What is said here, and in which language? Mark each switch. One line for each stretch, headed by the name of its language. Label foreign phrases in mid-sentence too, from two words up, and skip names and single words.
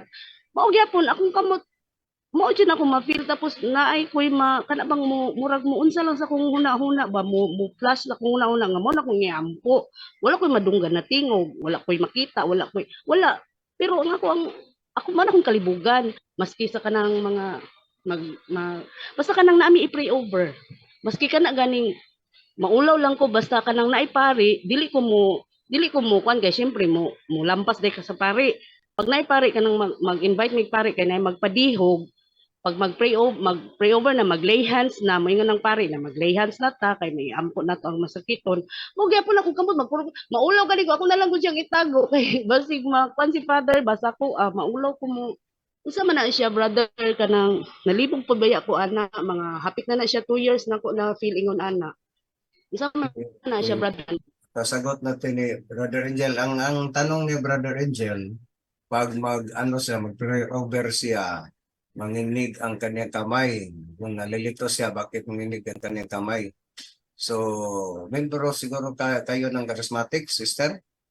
Cebuano: Mao gyapon akong kamot mao dyan ako ma-feel tapos naay ko'y kana bang murag mo unsa lang sa kong huna-huna ba mo flash la kong huna-huna nga mo na kong iampo. Wala ko'y madunggan na tingog, wala ko'y makita, wala. Pero ako man akong kalibugan maski sa kanang mga basta kanang naami i-
English: pray over.
Cebuano: Maski kana ganing maulaw lang ko basta kanang naipari, dili ko mo kuan kay syempre mo lampas day ka sa pari. Pag naipari ka nang mag-invite mig pari kay nay magpadihog, pag mag-
English: pray over
Cebuano: na mag-
English: lay hands
Cebuano: na moingon ng pari na mag-
English: lay hands
Cebuano: na ta kay may ampo na to ang masakiton. Mo gyapon ako kamot maulaw gali ko ako na lang gud siyang itago kay basig makuan si father basta ko maulaw ko mo unsa man na siya brother kanang nalibog pud baya ko ana mga hapit na siya 2 years na ko na feel ingon ana. Unsa man na siya brother?
Filipino: Sasagot natin ni Brother Angel. Ang tanong ni Brother Angel, pag mag-pray over siya, manginig ang kanyang kamay. Kung nalilito siya, bakit manginig ang kanyang kamay? So, membro siguro kayo ng charismatic, sister?